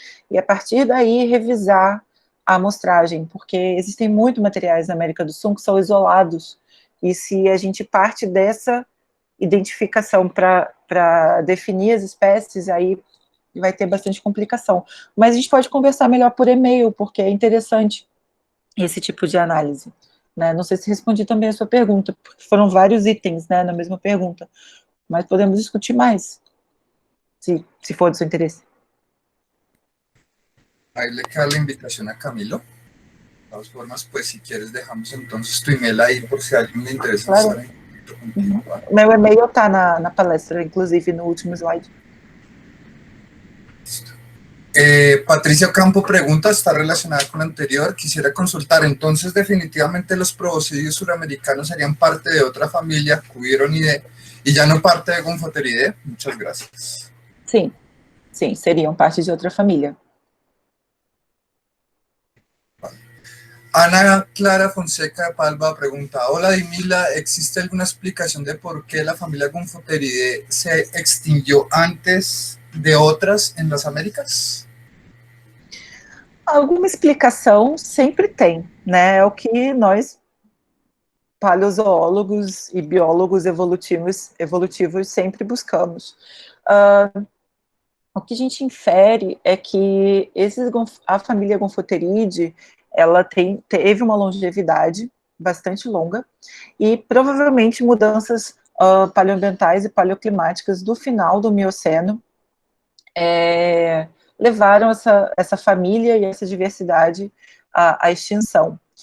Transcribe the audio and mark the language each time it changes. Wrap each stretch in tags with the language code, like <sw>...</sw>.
<pt>e a partir daí revisar a amostragem, porque existem muitos materiais na América do Sul que são isolados, e se a gente parte dessa identificação para definir as espécies, aí vai ter bastante complicação. Mas a gente pode conversar melhor por e-mail, porque é interessante esse tipo de análise. Né? Não sei se respondi também a sua pergunta, porque foram vários itens, né, na mesma pergunta, mas podemos discutir mais, se for do seu interesse.</pt> <es>Ahí le queda la invitación a Camilo. De todas formas, pues si quieres dejamos entonces tu email ahí por si a alguien le interesa Claro. estar en contacto contigo. ¿Vale?</es> <pt>Meu e-mail está na palestra, inclusive no último slide.</pt> <es>Listo. Patricia Campo pregunta, está relacionada con la anterior, quisiera consultar, entonces definitivamente los proboscidios suramericanos serían parte de otra familia, Cuvironidae, y ya no parte de Gomphotheridae. Muchas gracias.</es> <pt>Sim, sim, seriam parte de outra família.</pt> <es>Ana Clara Fonseca de Palva pregunta, hola Dimila, ¿existe alguna explicación de por qué la familia Gomphotheridae se extinguió antes de outras en las Américas?</es> <pt>Alguma explicação sempre tem, né? É o que nós, paleozoólogos e biólogos evolutivos sempre buscamos. O que a gente infere é que a família Gomphotheridae, ela teve uma longevidade bastante longa e provavelmente mudanças paleoambientais e paleoclimáticas do final do Mioceno levaram essa família e essa diversidade à extinção.</pt>